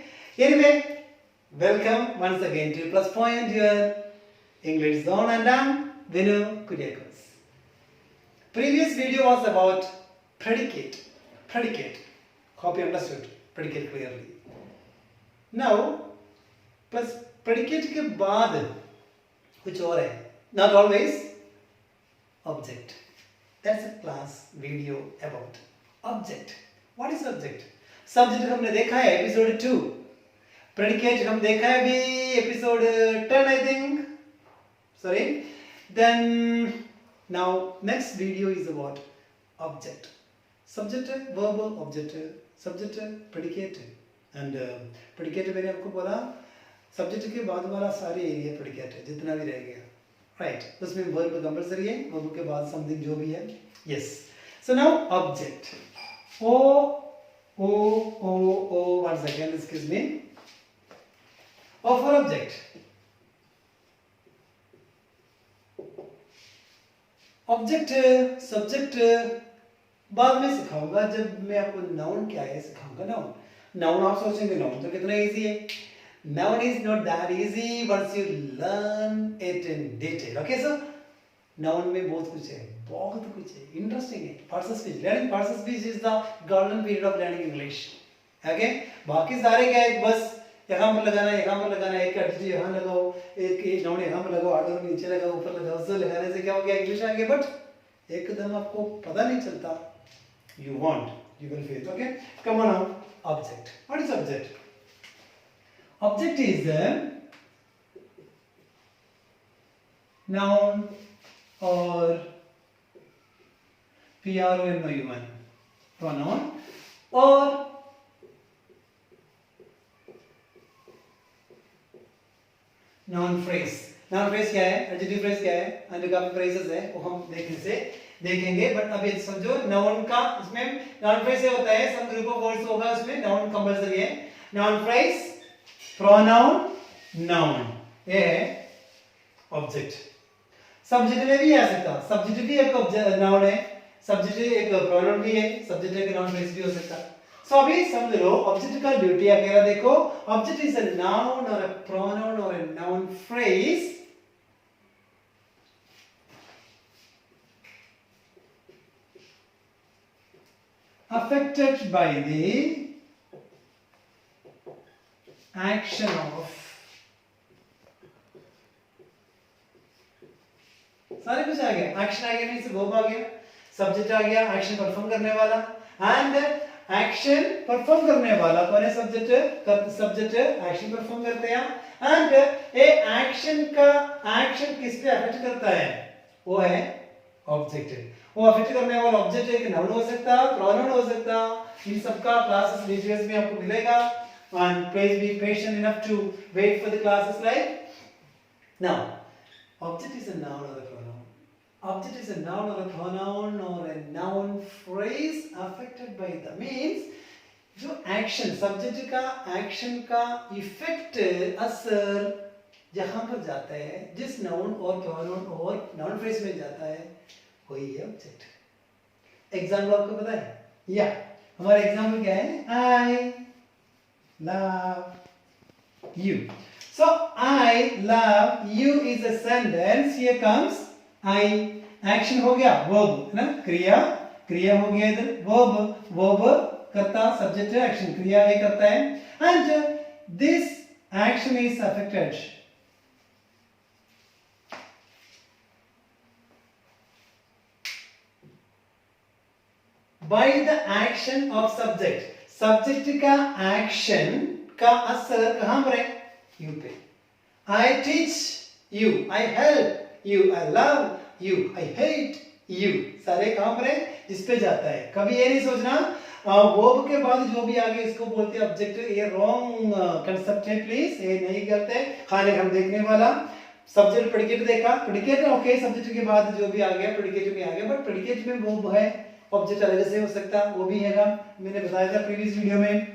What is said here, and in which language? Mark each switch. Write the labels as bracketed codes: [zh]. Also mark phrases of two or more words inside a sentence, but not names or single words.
[en] Anyway, welcome once again to Plus Point, your English Zone, and I'm Vinu Kuryakos. Previous video was about predicate. Hope you understood predicate clearly. Now, plus predicate [hi] के बाद कुछ और है. [en] Not always. Object. That's a class video about object. What is object? Subject [hi] हमने देखा है [en] episode 2. [hi] Predicate हम देखा है भी [en] episode 10 I think. Sorry. Then now next video is about object. [hi] Subject है verb object है. Subject है predicate है. [en] And predicate [hi] मैंने आपको बोला subject के बाद वाला सारे एरिया predicate है जितना भी रह गया. Right. उसमें [en] verb compulsory [hi] है. verb के बाद something जो भी है. [en] Yes. So now object. One second, excuse me. O for object. Object, subject [hi] बाद में सिखाऊंगा जब मैं आपको noun क्या है सिखाऊंगा. Noun आप सोचेंगे noun तो कितना easy है. [en] Noun is not that easy once you learn it in detail. Okay, so noun [hi] में बहुत कुछ है, interesting है. [en] Parts of speech, learning parts of speech is the golden period of learning English. [hi] Okay, बाकी सारे क्या है बस यहाँ पर लगाना एक एडजेक्टिव यहाँ लगाओ, एक नाउन यहाँ पर लगाओ, आर्डर नीचे लगाओ, ऊपर लगाओ, सब लगाने से क्या हो गया इंग्लिश आ गया. बट एकदम आपको पता नहीं चलता. [en] You will feel. Okay, come on now. Object. What is object? Object is a noun or pronoun, pronoun or noun phrase. [hi] Noun phrase क्या है? [en] Adjective phrase [hi] क्या है? and काफी phrases है वो हम देखेंगे. बट अब ये समझो noun का इसमें [en] noun phrase [hi] से होता है [en] some group of words [hi] होगा उसमें noun compulsory है. [en] Noun phrase, pronoun, noun [hi] ये है object. Subject में भी आ सकता. Subject भी एक noun है. Subject एक pronoun भी है. Subject एक [en] noun phrase [hi] भी हो सकता. So अभी समझ लो object का ड्यूटी अकेला देखो. [en] Object is a noun or a pronoun or a noun phrase affected by the action of [hi] सारे कुछ आ गया. एक्शन आ गया [en] means verb [hi] आ गया, सब्जेक्ट आ गया, [en] action perform [hi] करने वाला, एंड [en] action perform [hi] करने वाला कौन है? [en] subject action perform [hi] करते हैं. [en] and a action [hi] किस पे अफेक्ट करता है? वो है ऑब्जेक्ट. वो अफेक्ट करने वाला ऑब्जेक्ट एक नाउन हो सकता, प्रोनाउन हो सकता. इन सबका [en] classes details [hi] में आपको मिलेगा. [en] And please be patient enough to wait for the classes, right? Now, object is a noun or a pronoun. Object is a noun or a pronoun or a noun phrase affected by the means [hi] जो एक्शन सब्जेक्ट का एक्शन का इफेक्ट असर जहां पर जाता है जिस नाउन और प्रोनाउन और [en] noun phrase [hi] में जाता है वही है ऑब्जेक्ट. एग्जांपल आपको पता है? या हमारा एग्जांपल क्या है? [en] I love you. So I love you is a sentence. Here comes I. Action [hi] हो गया, verb है ना, क्रिया हो गया इधर. verb करता, [en] subject action, [hi] क्रिया ये करता है. [en] And this action is affected by the action of subject. [hi] सब्जेक्ट का एक्शन का असर कहां पर है? यू पे. [en] I teach you, I help you, I love you, I hate you, [hi] सारे कहां पर है? इस पे जाता है। कभी ये नहीं सोचना वर्ब के बाद जो भी आगे इसको बोलते हैं ऑब्जेक्ट, ये [en] wrong concept [hi] है, प्लीज ये नहीं करते। खाने हम देखने वाला [en] subject predicate [hi] देखा, [en] predicate okay, [hi] सब्जेक्ट के बाद जो भी आ गया प्रेडिकेट में आ गया, बट प्रेडिकेट में वर्ब है, ऑब्जेक्ट अलग से हो सकता, वो भी हैगा, मैंने बताया था [en] previous video [hi] में।